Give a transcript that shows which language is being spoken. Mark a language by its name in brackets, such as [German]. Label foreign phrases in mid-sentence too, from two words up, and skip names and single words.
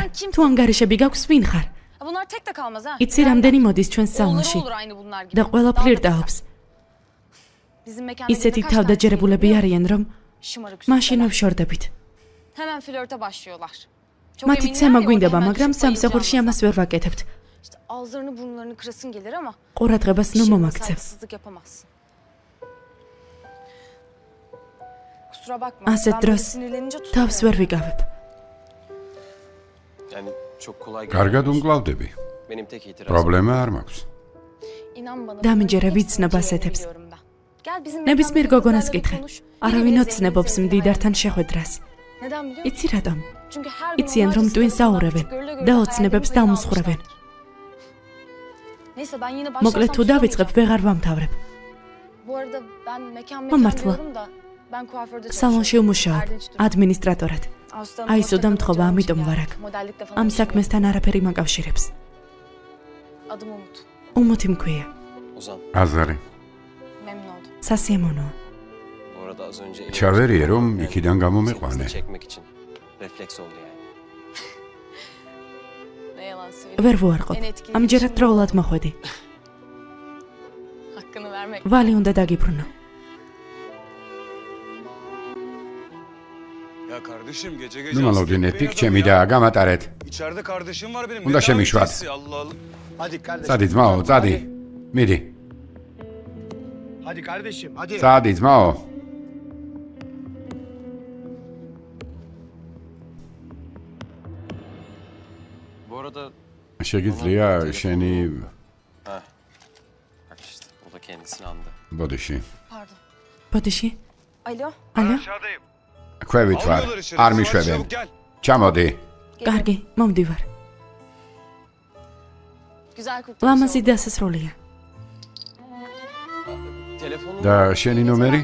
[Georgian] თუ ანგარიშები გაქვს, ვინ ხარ? იცი რამდენი მოდის ჩვენს სალონში და ყველა ფლირტაობს. ისეთი თავდაჯერებულები არიან, რომ მაშინ ვშორდებით. მათი ცემა გვინდება, მაგრამ სამსახურში ამას ვერ ვაკეთებთ. [Turkish] Ağızlarını burunlarını kırasın gelir ama [Georgian] ყურადღებას ნუ მომაქცევ. [Turkish] saygısızlık yapamazsın. Kusura bakma. [Georgian] ასეთ [Turkish] ben [Georgian] დროს [Turkish] böyle sinirlenince [Georgian] თავს ვერ ვიკავებ. [Turkish] Yani çok kolay [Georgian] კარგად უმკლავდები. [Turkish] benim tek itirazım. [Georgian] პრობლემა არ მაქვს. [Turkish] İnan bana. [Georgian] დამიჯერე ვიცნობ ასეთებს. ნებისმიერ გოგონას კითხე. არავინ ოცნებობს მდიდართან შეხვედრას. [Turkish] Neden biliyor musun? [Georgian] იცი რატომ? [Turkish] Çünkü her gün [Georgian] იციან რომ ტვინს აურევენ და ოცნებებს დამუსხვრევენ. [Turkish] Neyse ben yine [Georgian] მოკლედ თუ დავიწყებ, ვეღარ ვამთავრებ. [Turkish] Bu arada ben mekan [Georgian] მომართლა. [Turkish] diyorum da ben kuaförde [Georgian] სალონში ვმუშაობ, ადმინისტრატორად. აისო და მთხოვა, ამიტომ ვარ აქ. ამ საქმესთან არაფერი მაკავშირებს. [Turkish] Adım Umut. [Georgian] უმუთი მქვია. Ozan, აზარი. [Turkish] Memnun oldum. [Georgian] სასიამოვნოა. [Turkish] bu arada az önce [Georgian] ჩავერიე რომ იქიდან გამომიყვანე. [Turkish] çekmek için refleks oldu yani. Ne yalan söyleyeyim. [Georgian] ვერ ვუარყოფ. ამჯერად დროულად მოხვედი. [Turkish] Hakkını vermek. [Georgian] ვალი უნდა დაგიბრუნო. [Turkish] Ya kardeşim gece [Georgian] ნუ [Turkish] gece [Georgian] მალოდინე პიკ ჩემი და გამატარეთ. [Turkish] İçeride kardeşim var benim. Bunda Ne şemiş var. davetiyesi? Allah Allah. Hadi kardeşim. [Georgian] წადი ძმაო, წადი. მიდი. [Turkish] Hadi kardeşim, hadi. [Georgian] წადი ძმაო. [Turkish] Bu arada [Georgian] შეგიძლია შენი [Turkish] bak işte o da kendisini andı. [Georgian] ბოდიში. [Turkish] Pardon. [Georgian] ბოდიში? [Turkish] Alo. [Georgian] ალო? [Turkish] Aşağıdayım. [Georgian] ქვევით ვარ. [Turkish] Alıyorlar içeri. [Georgian] არ [Turkish] Hadi [Georgian] მიშვებენ. [Turkish] çabuk gel. [Georgian] ჩამოდი. კარგი, მომდივარ. [Turkish] Güzel kurtuluş. [Georgian] ლამაზი დასასრულია. [Turkish] Telefonu [Georgian] და შენი ნომერი?